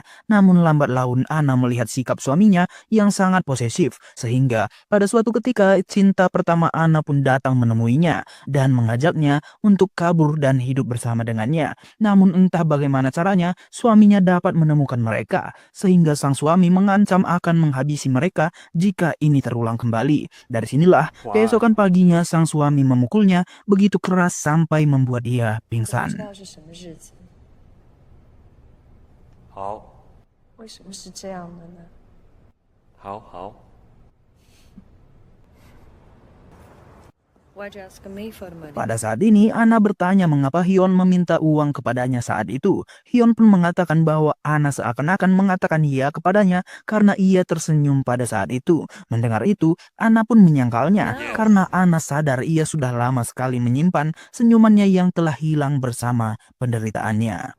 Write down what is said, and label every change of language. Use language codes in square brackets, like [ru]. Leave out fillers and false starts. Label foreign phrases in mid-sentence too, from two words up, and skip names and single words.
[id] Namun lambat laun Ana melihat sikap suaminya yang sangat posesif, sehingga pada suatu ketika cinta pertama Ana pun datang menemuinya dan mengajaknya untuk kabur dan hidup bersama dengannya. Namun entah bagaimana caranya, suaminya dapat menemukan mereka, sehingga sang suami mengancam akan menghabisi mereka jika ini terulang kembali. Dari sinilah, keesokan paginya sang suami memukulnya begitu keras sampai membuat dia [zh] 不知 [id] pingsan. [zh] 道是什么日子， [en] How? [zh] 为什么是这样的呢？ [en] How? Why'd you ask me for the money? [id] Pada saat ini, Ana bertanya mengapa Hyun meminta uang kepadanya saat itu. Hyun pun mengatakan bahwa Ana seakan-akan mengatakan iya kepadanya karena ia tersenyum pada saat itu. Mendengar itu, Ana pun menyangkalnya karena Ana sadar ia sudah lama sekali menyimpan senyumannya yang telah hilang bersama penderitaannya.